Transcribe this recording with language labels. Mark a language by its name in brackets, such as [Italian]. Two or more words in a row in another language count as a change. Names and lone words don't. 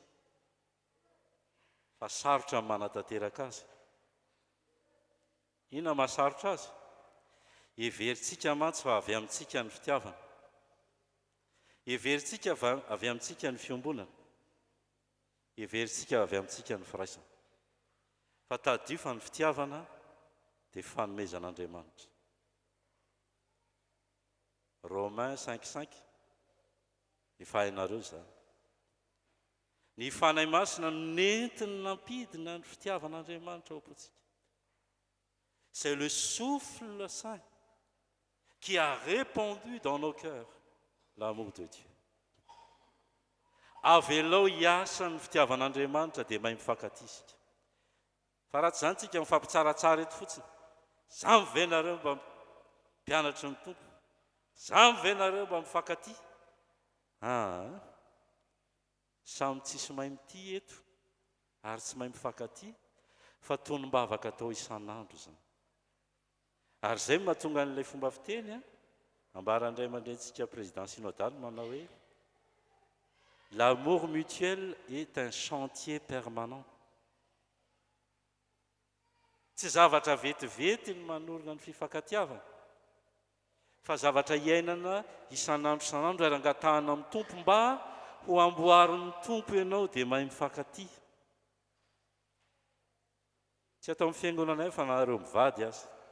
[Malagasy] fa sarotra manatateraka azy inona mahasarotra azy everitsika mantsy fa avy amintsika ny fitiavana everitsika avy amintsika ny fiombonana everitsika avy amintsika ny firaisana fa tadio fa ny fitiavana dia fanomezan'Andriamanitra. Romains 5:5 efa hainareo zany. Ny fanahy masina nentiny nampidina ny fitiavan'Andriamanitra ao am-potsika. [French] C'est le souffle saint qui a répandu dans nos cœurs l'amour de Dieu. [Malagasy] Avelao hiasa ny fitiavan'Andriamanitra dia mahay mifankatia isika. Fa raha tsy zany tsika mifampitsaratsara eto fotsiny. Za mivenareo mba mpianatry ny tompo. Za mivenareo mba mifankatia. Samy tsisy mahay mity eto ary tsy mahay mifankatia fa tonom-bavaka atao isan'andro zany. Ary zay mahatonga an'ilay fomba fiteny ambarandray aman-drentsika [French] président synodal [Malagasy] manao hoe [French] l'amour mutuel est un chantier permanent. [Malagasy] Tsy zavatra vetivety ny manorina ny fifankatiavana fa zavatra iainana isan'andro ary angatahana amin'ny tompo mba ho amboarin'ny tompo ianao dia mahay mifankatia. Tsy atao amin'ny fiangonanay fa nareo mivady aza.